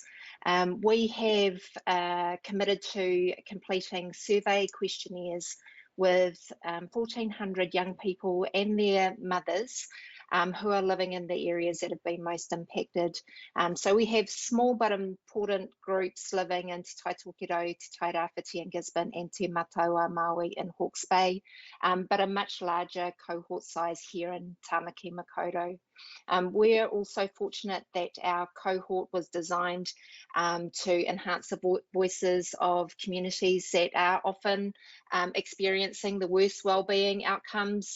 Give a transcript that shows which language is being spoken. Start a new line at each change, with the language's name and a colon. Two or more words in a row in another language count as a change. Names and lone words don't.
English: We have committed to completing survey questionnaires with 1,400 young people and their mothers who are living in the areas that have been most impacted. So we have small but important groups living in Te Tai Tokerau, Te Tai Rāwhiti and Gisborne, and Te Mataua Maui in Hawke's Bay, but a much larger cohort size here in Tāmaki Makaurau. We're also fortunate that our cohort was designed to enhance the voices of communities that are often experiencing the worst wellbeing outcomes